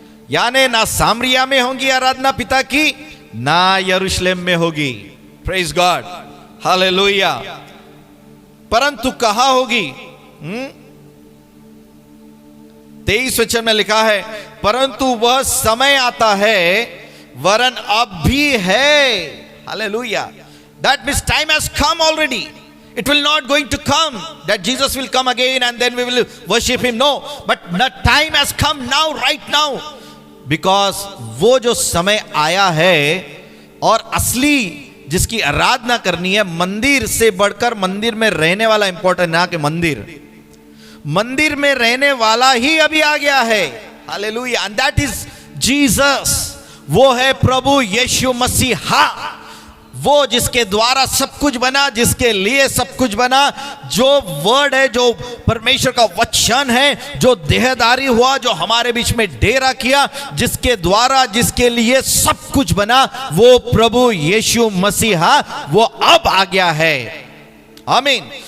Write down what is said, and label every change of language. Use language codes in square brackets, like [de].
[hi] यानी ना सामरिया में होगी आराधना पिता की, ना यरूशलेम में होगी। Praise God. हालेलुया। परंतु कहां होगी? 23 वचन में लिखा है, परंतु वह समय आता है, वरन अब भी है। Hallelujah. [en] That means time has come already. It will not going to come that Jesus will come again and then we will worship him. No, but the time has come now, right now, because [hi] वो जो समय आया है और असली जिसकी आराधना करनी है, मंदिर से बढ़कर मंदिर में रहने वाला इंपॉर्टेंट ना कि मंदिर में रहने वाला ही अभी आ गया है। Hallelujah, [en] And that is Jesus. [hi] वो है प्रभु यीशु मसीहा, वो जिसके द्वारा सब कुछ बना, जिसके लिए सब कुछ बना, जो वर्ड है, जो परमेश्वर का वचन है, जो देहधारी हुआ, जो हमारे बीच में डेरा किया, जिसके द्वारा, जिसके लिए सब कुछ बना, वो प्रभु यीशु मसीहा वो अब आ गया है। आमीन।